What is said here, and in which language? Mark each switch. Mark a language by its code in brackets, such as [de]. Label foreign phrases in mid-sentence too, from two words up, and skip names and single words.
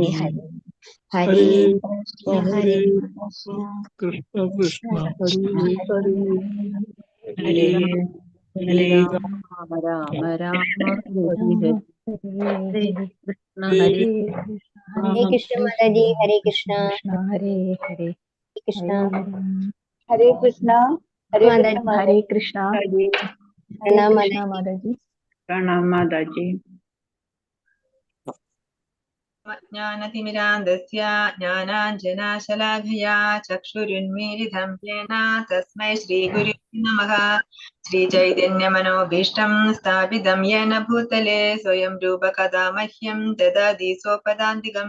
[sa] ഹരേ ഹരേ കൃഷ്ണ ഹരേ ഹരേ കൃഷ്ണ കൃഷ്ണ ഹരേ ഹരേ ഹരേ ഹരേ രാമ ഹരേ ഹരേ രാമ രാമ രാമ ഹരേ ഹരേ ഹരേ കൃഷ്ണ ഹരേ ഹരേ കൃഷ്ണ മാതാജി ഹരേ കൃഷ്ണ ഹരേ ഹരേ കൃഷ്ണ ഹരേ കൃഷ്ണ ഹരേ കൃഷ്ണ മാതാജി ഹരേ കൃഷ്ണ ഹരേ പ്രണാം കൃഷ്ണ മാതാജി മാതാജി [hi] प्रणाम माताजी [sa] ज्ञानतिमिरान्धस्य ज्ञानाञ्जनाशलाघया चक्षुरुन्मीलितं येन तस्मै श्रीगुरुवे नमः। श्रीचैतन्यमनोभीष्टं स्थापितं येन भूतले स्वयं रूपकदा मह्यं ददाति स्वपदान्तिकम्।